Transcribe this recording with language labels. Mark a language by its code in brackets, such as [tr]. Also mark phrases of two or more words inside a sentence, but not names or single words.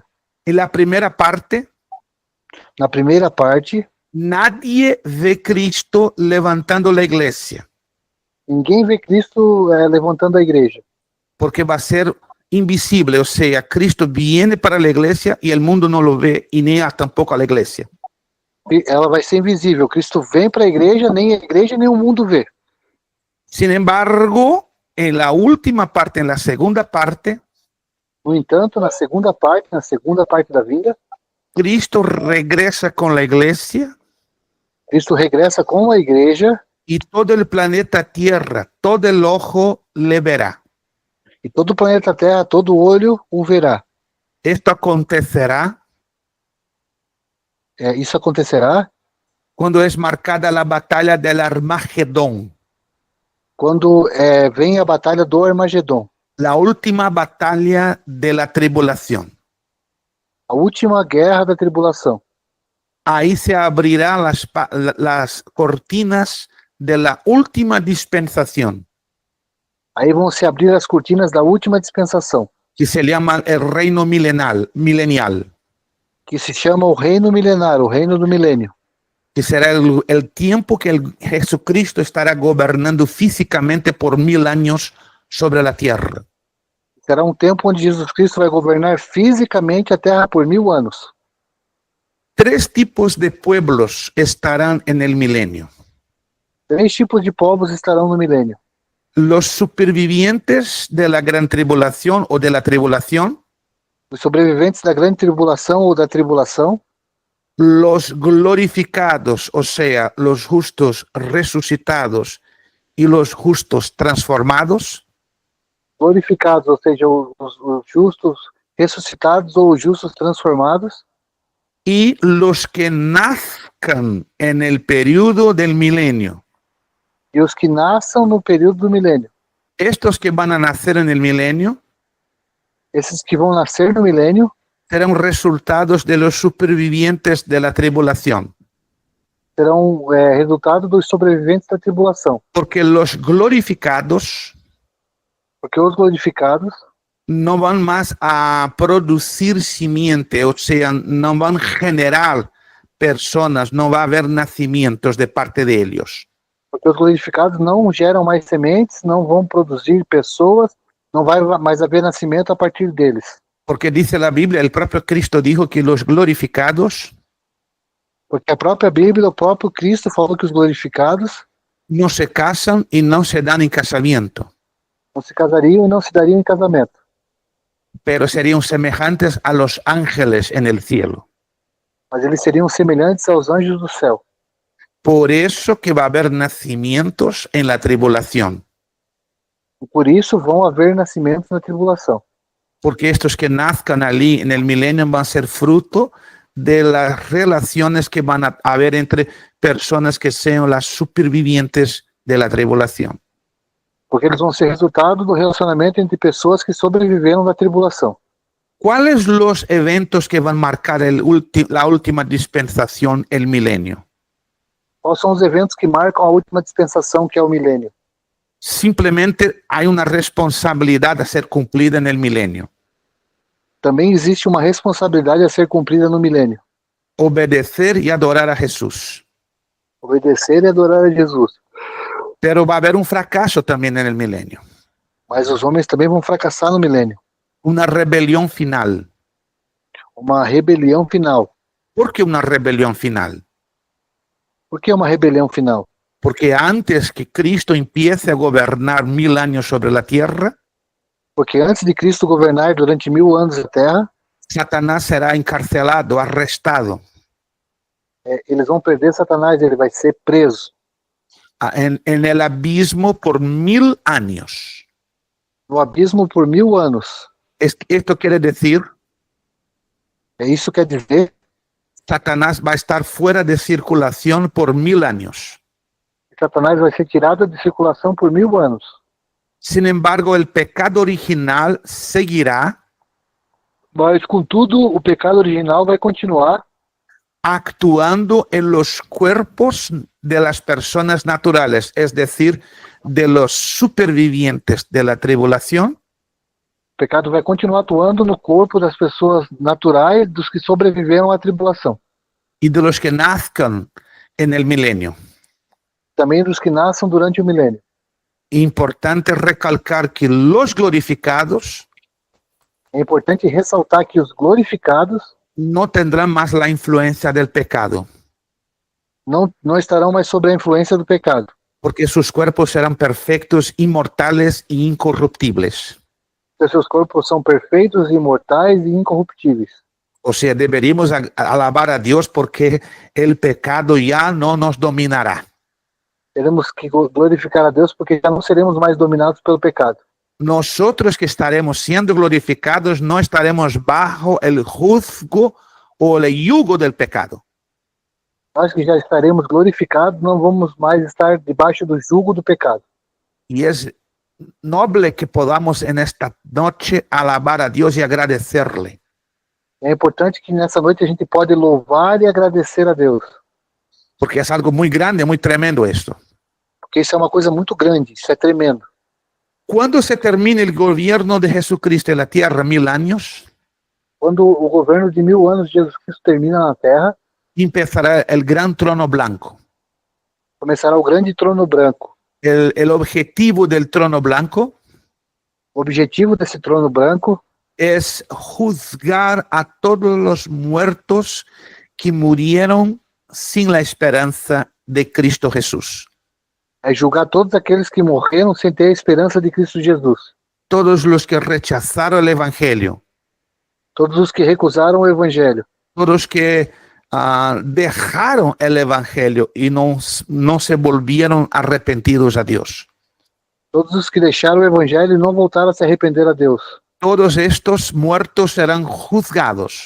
[es] En la primera parte, [pt] Na primeira parte, [es] nadie ve Cristo levantando la iglesia, [pt] ninguém vê Cristo levantando a igreja, [es] porque va a ser invisible, o sea, Cristo viene para la iglesia y el mundo no lo ve y ni tampoco a la iglesia. [pt] e ela vai ser invisível. Cristo vem para a igreja nem o mundo vê. [es] Sin embargo, en la última parte, en la segunda parte, [pt] No entanto, na segunda parte da vinda, [es] Cristo regresa con la iglesia [pt] Cristo regressa com a igreja [es] y todo el planeta Tierra, todo el ojo le verá. [pt] e todo o planeta Terra, todo olho o verá. [es] Esto acontecerá [pt] Isso acontecerá [es] cuando es marcada la batalla del Armagedón, [pt] quando vem a batalha do Armagedon, [es] la última batalla de la tribulación. [pt] a última guerra da tribulação. [es] Ahí se abrirán las cortinas de la última dispensación, [pt] Aí vão se abrir as cortinas da última dispensação, [es] que se llama el reino milenial, [pt] que se chama o reino milenar, o reino do milênio, [es] que será el tiempo que Jesucristo estará gobernando físicamente por 1000 años sobre la tierra. [pt] será um tempo onde Jesus Cristo vai governar fisicamente a Terra por 1000 anos. [es] 3 tipos de pueblos estarán en el milenio: [pt] 3 tipos de povos estarão no milênio: [es] los supervivientes de la gran tribulación o de la tribulación, [pt] os sobreviventes da grande tribulação ou da tribulação, [es] los glorificados, o sea, los justos resucitados y los justos transformados, [pt] glorificados, ou seja, os justos ressuscitados ou os justos transformados, [es] y los que nazcan en el periodo del milenio. [pt] e os que nasçam no período do milênio. [es] Estos que van a nacer en el milenio [pt] Esses que vão nascer no milênio [es] serán resultados de los supervivientes de la tribulación, [pt] serão resultado dos sobreviventes da tribulação, [es] porque los glorificados [pt] porque os glorificados [es] no van más a producir simiente, o sea, no van a generar personas, no va a haber nacimientos de parte de ellos. [pt] porque os glorificados não geram mais sementes, não vão produzir pessoas, não vai mais haver nascimento a partir deles. [es] Porque dice la Biblia, el propio Cristo dijo que los glorificados [pt] Porque a própria Bíblia, o próprio Cristo falou que os glorificados [es] no se casan y no se dan en casamiento, [pt] não se casariam e não se dariam em casamento, [es] pero serían semejantes a los ángeles en el cielo. [pt] mas eles seriam semelhantes aos anjos do céu. [es] Por eso que va a haber nacimientos en la tribulación, [pt] E por isso vão haver nascimentos na tribulação. [es] porque estos que nazcan allí en el milenio van a ser fruto de las relaciones que van a haber entre personas que sean las supervivientes de la tribulación. [pt] Porque eles vão ser resultado do relacionamento entre pessoas que sobreviveram da tribulação. [es] ¿Cuáles los eventos que van a marcar la última dispensación, el milenio? [pt] Quais são os eventos que marcam a última dispensação, que é o milênio? [es] Simplemente hay una responsabilidad a ser cumplida en el milenio: [pt] Também existe uma responsabilidade a ser cumprida no milênio: [es] obedecer y adorar a Jesús. [pt] obedecer e adorar a Jesus. [es] Pero va a haber un fracaso también en el milenio, [pt] Mas os homens também vão fracassar no milênio. [es] una rebelión final. [pt] Uma rebelião final. [es] ¿Por qué una rebelión final? [pt] Por que uma rebelião final? [es] Porque antes que Cristo empiece a gobernar 1000 años sobre la tierra, [pt] Porque antes de Cristo governar durante 1000 anos a terra, [es] Satanás será encarcelado, arrestado [pt] eles vão perder Satanás, ele vai ser preso [es] en el abismo por 1000 años. [pt] no abismo por 1000 anos. [es] Esto quiere decir [pt] Isso quer dizer [es] Satanás va a estar fuera de circulación por 1000 años. [pt] Satanás vai ser tirado de circulação por 1000 anos. [es] Sin embargo, el pecado original seguirá [pt] Mas, contudo, o pecado original vai continuar [es] actuando en los cuerpos de las personas naturales, es decir, de los supervivientes de la tribulación, [pt] O pecado vai continuar atuando no corpo das pessoas naturais, dos que sobreviveram à tribulação. [es] y de los que nazcan en el milenio. [pt] Também dos que nasçam durante o milênio. [es] Importante recalcar que los glorificados [pt] É importante ressaltar que os glorificados [es] no tendrán más la influencia del pecado, [pt] não estarão mais sob a influência do pecado, [es] porque sus cuerpos serán perfectos, inmortales e incorruptibles. [pt] porque seus corpos são perfeitos, imortais e incorruptíveis. [es] O sea, deberíamos alabar a Dios porque el pecado ya no nos dominará. [pt] Teremos que glorificar a Deus porque já não seremos mais dominados pelo pecado. [es] Nosotros que estaremos siendo glorificados no estaremos bajo el juzgo o el yugo del pecado. [pt] Nós que já estaremos glorificados não vamos mais estar debaixo do jugo do pecado. [es] Y es noble que podamos en esta noche alabar a Dios y agradecerle. [pt] É importante que nessa noite a gente pode louvar e agradecer a Deus, [es] Porque es algo muy grande, muy tremendo esto. [pt] porque isso é uma coisa muito grande, isso é tremendo. [es] Cuando se termine el gobierno de Jesucristo en la tierra, 1000 años, [pt] Quando o governo de 1000 anos de Jesus Cristo termina na Terra, [es] empezará el gran trono blanco. [pt] começará o grande trono branco. [es] El objetivo del trono blanco [pt] O objetivo desse trono branco [es] es juzgar a todos los muertos que murieron sin la esperanza de Cristo Jesús. [pt] é julgar todos aqueles que morreram sem ter a esperança de Cristo Jesus. [es] Todos los que rechazaron el Evangelio, [pt] Todos os que recusaram o Evangelho. [es] todos que dejaron el Evangelio y no se volvieron arrepentidos a Dios. [pt] Todos os que deixaram o Evangelho e não voltaram a se arrepender a Deus. [es] Todos estos muertos serán juzgados.